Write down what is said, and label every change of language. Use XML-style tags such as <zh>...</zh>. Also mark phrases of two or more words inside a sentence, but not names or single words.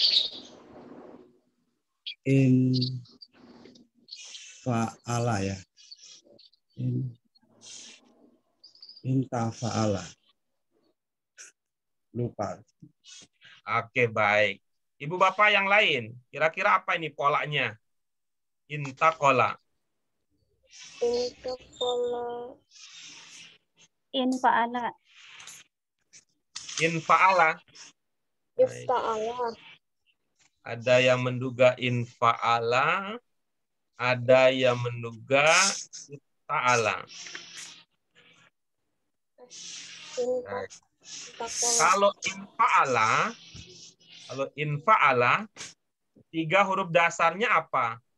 <id>Fa'ala ya. Intafa'ala. Lupa. Oke, baik. Ibu Bapak yang lain, kira-kira apa ini polanya? Intaqola. Infa'ala. Infa'ala. Ifta'ala. Ada yang menduga infa'ala, ada yang menduga ta'ala. Kalau infa'ala, 3 huruf dasarnya apa?</id>